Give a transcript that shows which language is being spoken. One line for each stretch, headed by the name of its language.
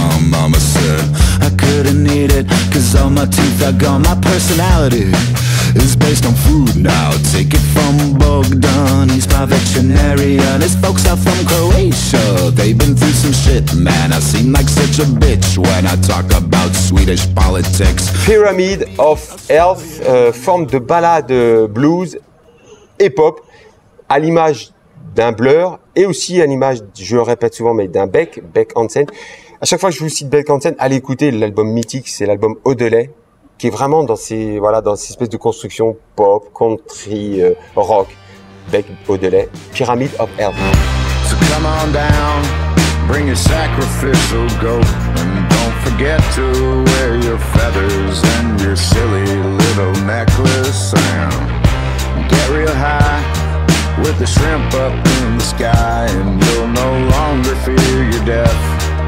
English: Mama said I couldn't eat it cause all my teeth are gone. My personality is based on food now. Take it from Bogdan, he's my veterinarian. His folks are from Croatia, they've been through some shit. Man, I seem like such a bitch when I talk about Swedish politics.
French: Pyramid of Health, forme de ballade blues et pop, à l'image d'un Blur et aussi à l'image, je le répète souvent, mais d'un Beck Hansen. À chaque fois que je vous cite Beck Hansen, allez écouter l'album mythique, c'est l'album Odelay, qui est vraiment dans ces espèces de constructions pop, country, rock. Beck Odelay, Pyramid of Health.
English: So come on down, bring your sacrificial goat, and don't forget to wear your feathers and your silly little necklace, and get real high with the shrimp up in the sky, and you'll no longer fear your death.